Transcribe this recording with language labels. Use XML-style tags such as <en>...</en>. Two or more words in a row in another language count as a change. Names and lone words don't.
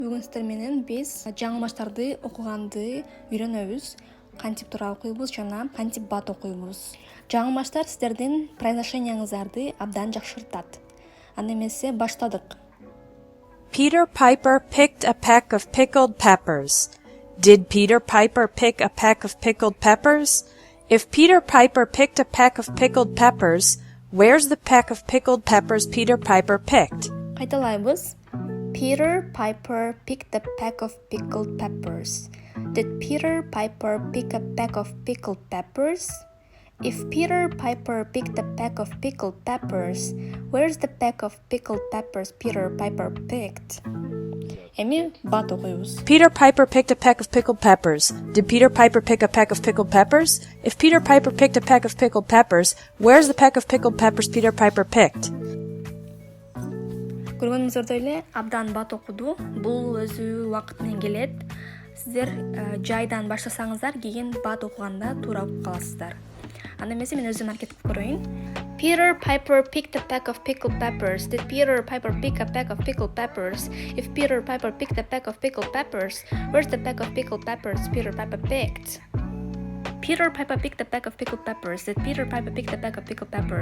<ky>Бүгүн сиздер менен биз жаңылмачтарды окуганды үйрөнөбүз. Кантип туура окуйбуз жана кантип бат окуйбуз. Жаңылмачтар сиздердин произношениеңиздерди абдан жакшыртат. Анда эмесе баштадык.</ky> <en>Peter Piper picked a peck of pickled peppers. Did Peter Piper pick a peck of pickled peppers? If Peter Piper picked a peck of pickled peppers, where's the peck of pickled peppers Peter Piper picked?</en> <ky>Кайталайбыз.</ky> <en>Peter Piper picked a peck of pickled peppers. Did Peter Piper pick a peck of pickled peppers? If Peter Piper picked a peck of pickled peppers, where's the peck of pickled peppers Peter Piper picked?</en> <ky>Эми бат окуйбуз.</ky> <en>Peter Piper picked a peck of pickled peppers. Did Peter Piper pick a peck of pickled peppers? If Peter Piper picked a peck of pickled peppers, where's the peck of pickled peppers Peter Piper picked?</en> <ky>Көргөнүңүздөр эле абдан бат окуду. Бул өзү убакыт менен келет. Сиздер жайдан баштасаңыздар, кийин бат окуганда туура окуп каласыздар. Анда эмесе мен өзүм аракет кылып көрөйүн.</ky> <en>Peter Piper picked a peck of pickled peppers. Did Peter Piper pick a peck of pickled peppers? If Peter Piper picked a peck of pickled peppers, where's the peck of pickled peppers Peter Piper picked? Peter Piper picked a peck of pickled peppers. Did Peter Piper pick a peck of pickled peppers?</en>